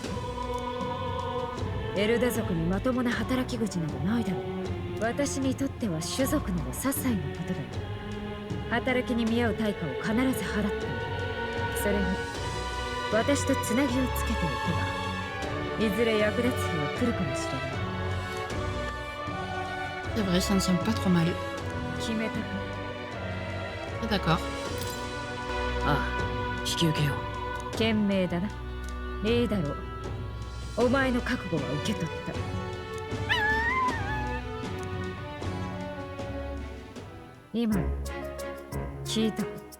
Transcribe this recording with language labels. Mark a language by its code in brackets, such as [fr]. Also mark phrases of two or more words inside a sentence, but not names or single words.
[ja] エルダ族にまともな働き口などないだろう。私にとっては種族の些細なことだ。働きに見合う対価を必ず払っている。それに私とつなぎをつけておけばいずれ役立つ日が来るかもしれない。 [fr] C'est vrai, ça ne semble pas trop mal. [ja] 決めたか？ [fr] D'accord. [ja] ああ、引き受けよう。賢明だな。いいだろう。お前の覚悟は受け取った。今聞いたか？